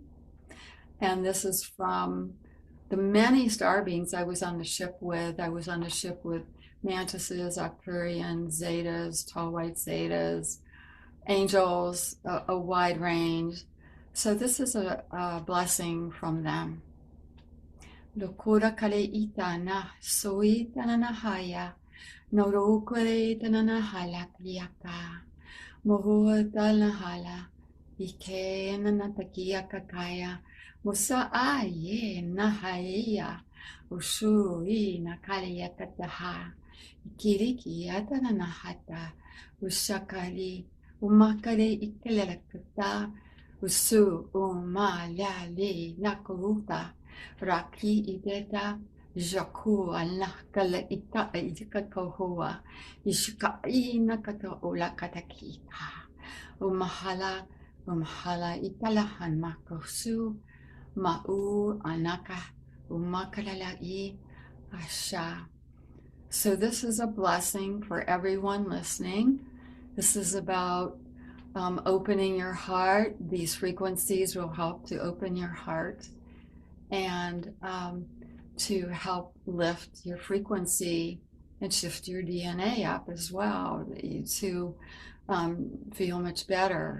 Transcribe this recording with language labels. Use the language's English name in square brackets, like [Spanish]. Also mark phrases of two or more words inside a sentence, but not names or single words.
[English] And this is from the many star beings I was on the ship with. I was on the ship with mantises, Arcturians, zetas, tall white zetas, angels, a wide range. So this is a blessing from them. Lokura kale itana, soita na haya, norokure itana hala kliaka, mohuata na hala, ike na takia kakaya, musa aye na haya, usui na kalia kataha, ikiriki atana na hata, usakali, umakare ikelelakata, usu umalali nakuruta, Raki ideta jaku Allah kala ita ika kohua ishka ina kata ola katakita umahala italahan makosu ma'u anaka umakalala'i asha. So this is a blessing for everyone listening. This is about opening your heart. These frequencies will help to open your heart and to help lift your frequency and shift your DNA up as well, to feel much better.